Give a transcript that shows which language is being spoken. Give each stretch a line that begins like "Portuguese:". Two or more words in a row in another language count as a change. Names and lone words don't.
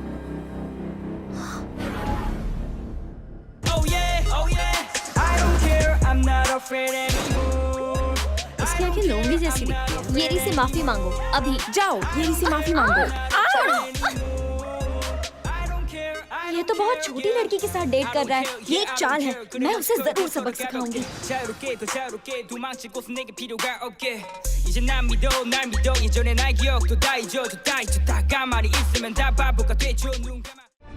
Hindi: इसकी आंखें लोमड़ी जैसी दिखती है। येरी से माफी मांगो अभी। जाओ, येरी से माफी मांगो। ये तो बहुत छोटी लड़की के साथ डेट कर रहा है। ये एक चाल है। मैं उसे जरूर सबक सिखाऊंगी।
Korean: 이제 난 믿어 날 믿어 예전의 날 기억도 다 잊어도 다 잊었다가 말이 있으면 다 바보가 되죠 눈 감아